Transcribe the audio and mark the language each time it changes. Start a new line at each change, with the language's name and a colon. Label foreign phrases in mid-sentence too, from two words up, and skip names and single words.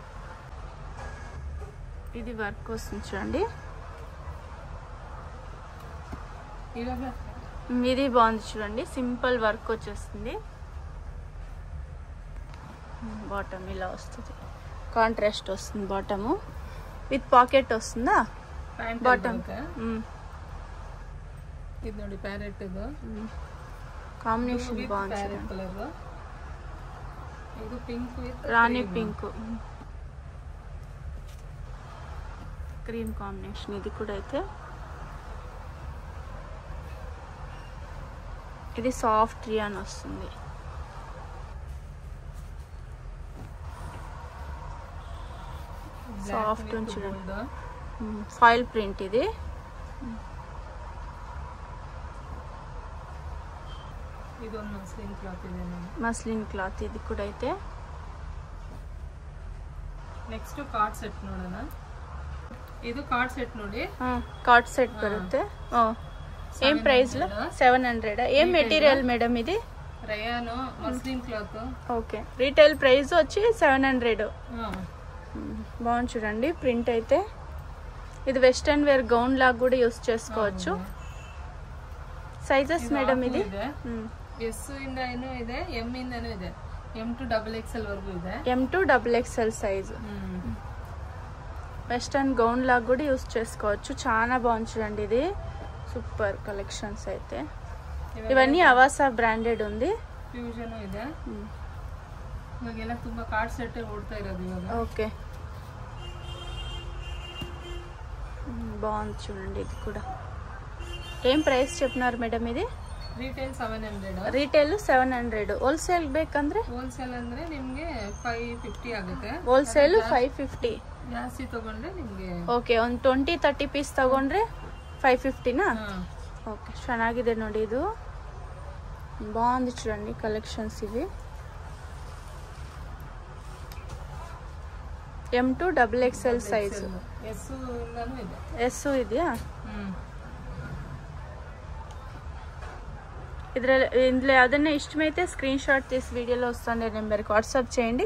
Telugu: ఇది వర్క్ వస్తుంది చూడండి, ఇది బాగుంది చూడండి,
English: simple work
Telugu: వచ్చేస్తుంది. బాటమ్ ఇలా వస్తుంది, కాంట్రాస్ట్ వస్తుంది.
English: bottom with pocket
Telugu: వస్తుందా బాటమ్.
Kannada: ఇది ನೋಡಿ ಪ್ಯಾರೆಟ್ ಇದು
Telugu: కాంబినేషన్ బాగుంది. కలర్ ఇది
English: pink with
Telugu: రాణి
English: pink cream combination.
Telugu: ఇది కూడా అయితే ఇది
English: soft rayon
Telugu: వస్తుంది. సాఫ్ట్ చూడండి,
English: foil print.
Telugu: ఇది
English: muslin cloth.
Telugu: ఇది కూడా అయితే
English: next cord set
Kannada: ನೋಡೋಣ. ಇದು
English: cord set
Kannada: ನೋಡಿ,
English: cord set
Kannada: ಬರುತ್ತೆ.
Telugu: ఏం ప్రైస్ లో? 700. ఏం మెటీరియల్ మేడం ఇది?
English: rayon muslin cloth. okay, retail price
Telugu: వచ్చి 700. బాగుంది చూడండి ప్రింట్ అయితే. ఇది
English: western wear gown
Telugu: లాగా కూడా యూస్ చేసుకోవచ్చు.
English: sizes madam
Telugu: ఇది
Kannada: ಎಸ್ ಇಂದ ಏನೋ ಇದೆ, ಎಂ ಇಂದನೂ ಇದೆ,
Telugu: M2XXL వరకు ಇದೆ. M2XXL సైజ్.
English: western gown
Telugu: లాగా కూడా యూస్ చేసుకోవచ్చు. చాలా బాగుంది చూడండి, ఇది
English: super collections
Telugu: అయితే. ఇవన్నీ అవాసా బ్రాండెడ్ ఉంది.
Kannada: ಫ್ಯೂಷನ್ ಇದೆ. ಇವಾಗೆಲ್ಲ ತುಂಬಾ
English: cord set
Kannada: ಓಡ್ತಾ ಇರೋದು ಇವಾಗ.
Telugu: ఓకే, బాగుంది చూడండి. ఇది కూడా ఏం ప్రైస్ చెప్పినారు మేడం? ఇది
Kannada: ರಿಟೇಲ್ 700. ರಿಟೇಲ್ 700. ಹೋಲ್ಸೇಲ್ ಬೇಕಂದ್ರೆ ಹೋಲ್ಸೇಲ್ ಅಂದ್ರೆ ನಿಮ್ಗೆ 550 ಆಗುತ್ತೆ. ಹೋಲ್ಸೇಲ್ 550. ಜಾಸ್ತಿ ತಗೊಂಡ್ರೆ ನಿಮ್ಗೆ ಓಕೆ, ಒಂದು 20-30 ಪೀಸ್ ತಗೊಂಡ್ರೆ 550ನಾ? ఓకే, ಚೆನ್ನಾಗಿದೆ ನೋಡಿ, ಇದು
Telugu: బాగుంది చూడండి. కలెక్షన్స్ ఇవి M2 XXL సైజు.
Kannada: ఎస్ ಇದೆಯా?
Telugu: ఇందులో ఏదైనా ఇష్టమైతే
English: screen shot
Telugu: తీసి వీడియోలో వస్తుండే నెంబర్కి వాట్సాప్ చేయండి.